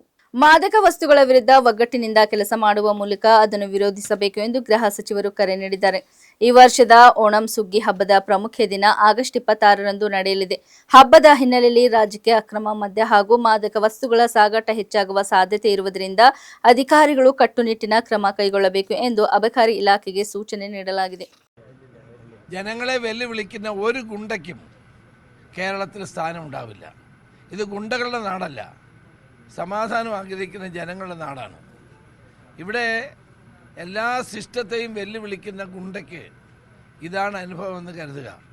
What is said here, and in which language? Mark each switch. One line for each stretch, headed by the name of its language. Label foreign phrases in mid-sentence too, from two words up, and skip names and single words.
Kannada: ಮಾದಕ ವಸ್ತುಗಳ ವಿರುದ್ಧ ಒಗ್ಗಟ್ಟಿನಿಂದ ಕೆಲಸ ಮಾಡುವ ಮೂಲಕ ಅದನ್ನು ವಿರೋಧಿಸಬೇಕು ಎಂದು ಗೃಹ ಸಚಿವರು ಕರೆ ನೀಡಿದ್ದಾರೆ. ಈ ವರ್ಷದ ಓಣಂ ಸುಗ್ಗಿ ಹಬ್ಬದ ಪ್ರಮುಖ ದಿನ ಆಗಸ್ಟ್ 26ರಂದು ನಡೆಯಲಿದೆ. ಹಬ್ಬದ ಹಿನ್ನೆಲೆಯಲ್ಲಿ ರಾಜ್ಯಕ್ಕೆ ಅಕ್ರಮ ಮದ್ಯ ಹಾಗೂ ಮಾದಕ ವಸ್ತುಗಳ ಸಾಗಾಟ ಹೆಚ್ಚಾಗುವ ಸಾಧ್ಯತೆ ಇರುವುದರಿಂದ ಅಧಿಕಾರಿಗಳು ಕಟ್ಟುನಿಟ್ಟಿನ ಕ್ರಮ ಕೈಗೊಳ್ಳಬೇಕು ಎಂದು ಅಬಕಾರಿ ಇಲಾಖೆಗೆ ಸೂಚನೆ ನೀಡಲಾಗಿದೆ.
Malayalam: ജനങ്ങളെ വെല്ലുവിളിക്കുന്ന ഒരു ഗുണ്ടയ്ക്കും കേരളത്തിൽ സ്ഥാനമുണ്ടാവില്ല. ഇത് ഗുണ്ടകളുടെ നാടല്ല, സമാധാനം ആഗ്രഹിക്കുന്ന ജനങ്ങളുടെ നാടാണ്. ഇവിടെ എല്ലാ സിസ്റ്റത്തെയും വെല്ലുവിളിക്കുന്ന ഗുണ്ടയ്ക്ക് ഇതാണ് അനുഭവമെന്ന് കരുതുക.